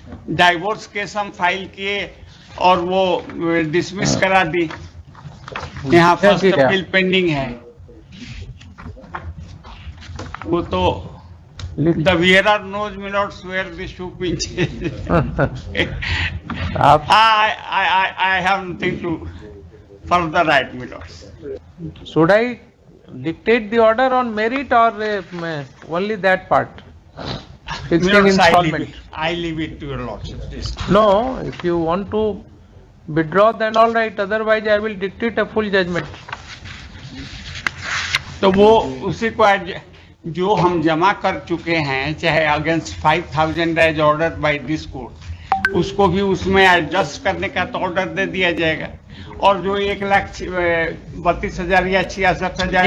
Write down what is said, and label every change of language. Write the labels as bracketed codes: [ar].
[hi] Divorce case हम file किए और वो डिसमिस करा दी। यहाँ फर्स्ट अपील पेंडिंग है। वो तो [en] The wearer knows my lords where the shoe pinches. I have nothing to further write, my lords. Should I dictate the order on merit or only that part? Fixing installment. I leave it to your lordship. No, if you want to withdraw, then all right. Otherwise, I will dictate a full judgment. [hi] तो वो उसी को जो हम जमा कर चुके हैं, चाहे [en] against 5,000 as order by this court, [hi] उसको भी उसमें एडजस्ट करने का तो ऑर्डर दे दिया जाएगा। और जो 1,32,000 या 66,000